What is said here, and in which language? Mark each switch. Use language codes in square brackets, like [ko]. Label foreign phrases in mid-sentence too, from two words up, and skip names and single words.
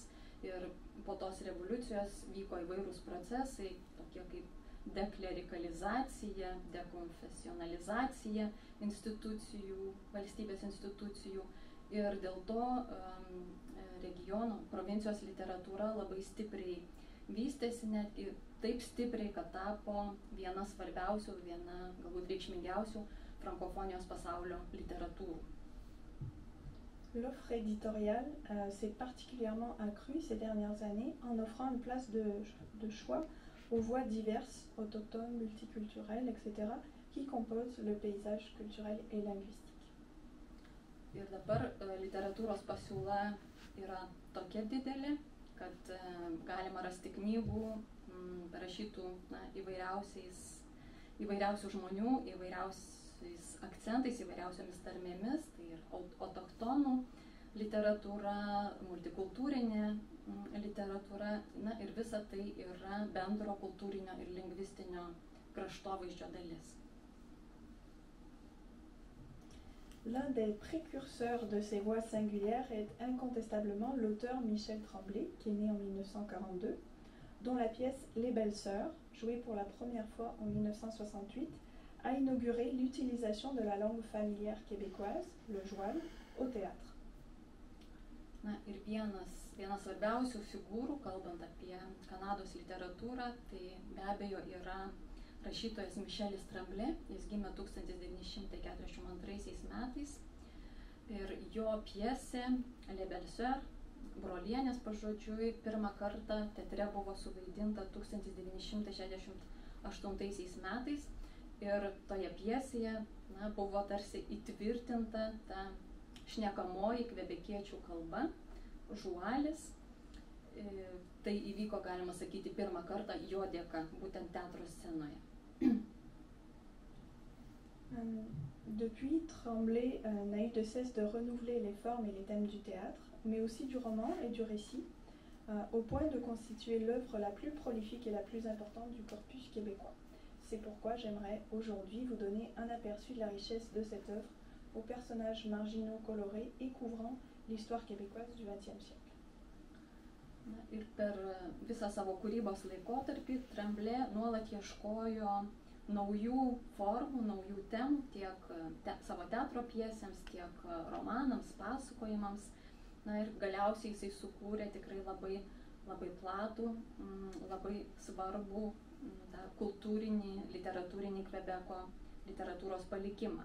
[lt] Ir po tos revoliucijos vyko įvairūs procesai, tokie kaip deklerikalizacija, dekonfesionalizacija institucijų, valstybės institucijų. Ir dėl to regiono, provincijos literatūra labai stipriai vystėsi, netgi taip stipriai, kad tapo viena svarbiausių, viena galbūt reikšmingiausių frankofonijos pasaulio literatūrų. [fr] L'offre éditoriale s'est particulièrement accrue ces dernières années en offrant une place de choix aux voix diverses, autochtones, multiculturelles, etc., qui composent le paysage culturel et linguistique. [lt] Ir dabar literatūros pasiūla yra tokia didelė, kad galima rasti knygų parašytų įvairiausių žmonių, įvairiausiais akcentais, įvairiausiomis tarmėmis, tai ir autochtonų literatūra, multikultūrinė literatūra, na ir visa tai yra bendro kultūrinio ir lingvistinio kraštovaizdžio dalis. [fr] L'un des précurseurs de ces voix singulières est incontestablement l'auteur Michel Tremblay, qui est né en 1942, dont la pièce Les Belles Sœurs, jouée pour la première fois en 1968, a inauguré l'utilisation de la langue familière québécoise, le joual, au théâtre. [lt] Na ir vienas svarbiausių figūrų, kalbant apie Kanados literatūrą, tai be abejo yra rašytojas Michelis Tremblay. Jis gimė 1942 metais ir jo pjesė Les Belles Sœurs, brolienės pažodžiui, pirmą kartą teatre buvo suvaidinta 1968 metais ir toje pjesėje buvo tarsi įtvirtinta ta šnekamoji kvebekiečių kalba, žualis. Tai įvyko, galima sakyti, pirmą kartą jo dėka, būtent teatro scenoje. [fr] Depuis, Tremblay n'a eu de cesse de renouveler les formes et les thèmes du théâtre, mais aussi du roman et du récit, au point de constituer l'œuvre la plus prolifique et la plus importante du corpus québécois. C'est pourquoi j'aimerais aujourd'hui vous donner un aperçu de la richesse de cette œuvre, aux personnages marginaux colorés et couvrant l'histoire québécoise du XXe siècle. [lt] Ir per visą savo kūrybos laikotarpį Tremblay nuolat ieškojo naujų formų, naujų temų tiek savo teatro pjesėms, tiek romanams, pasakojimams. Na ir galiausiai jisai sukūrė tikrai labai platų, labai svarbų kultūrinį, literatūrinį Kvebeko literatūros palikimą.